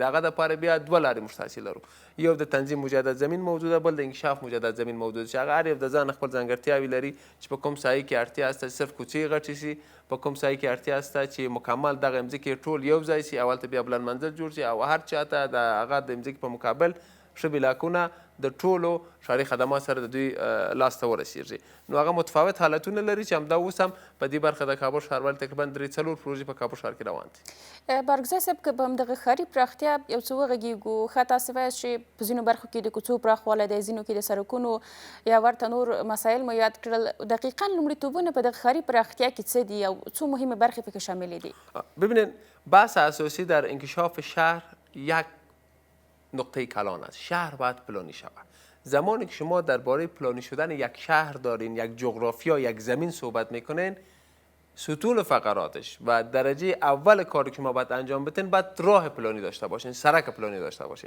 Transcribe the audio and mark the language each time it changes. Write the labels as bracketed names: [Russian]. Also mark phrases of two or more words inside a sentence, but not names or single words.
[Pashto] د هغه دپاره بیا 2 لارې موږ تاسې لرو، یو د تنظیم مجدد زمین موجود ده، بل د انکشاف مجدد زمین موجود ده چې هغه هر یو د ځان خپل ځانګړتیاوې لري چې په کوم ساحې کې اړتیا شته صرف کوڅې غټې شي، په کوم ساحې کې اړتیا شته چې مکمل دغه مځکې ټول یو ځای شي او هلته بیا بلند منزل جوړ شي او هر چاته د هغه د مځکې په مقابل ښه بلاکونه د ټولو ښاري خدمات سره د دوی لاسته ورسیږي نو هغه متفاوت حالتونه لري چې همدا اوس هم په دې برخه د کابل ښاروالي تقریبا 3-4 پروژې په کابل ښار کې روان دي. بارګزی صاحب که په همدغه ښاري پراختیا یو څه وغږیږو ښه تاسې وایاست چې په ځینو برخو کې د کوڅو پراخوالی دی ځینو کې د سړکونو یا ورته نور مسایل مو یاد کړل دقیقا لومړیتوبونه په دغه ښاري پراختیا کې څه دي او څو مهمه برخې پکې شاملې دي؟ [Persian] ببینید بحث اساسی در انکشاف شهر یک نقطه کلان است. شهر باید پلانی شود. زمانی که شما درباره پلانی شدن یک شهر دارین، یک جغرافیا، یک زمین صحبت میکنین، ستون فقراتش و درجه اول کاری که ما باید انجام بدین باید راه پلانی داشته باشین، سرک پلانی داشته باشین.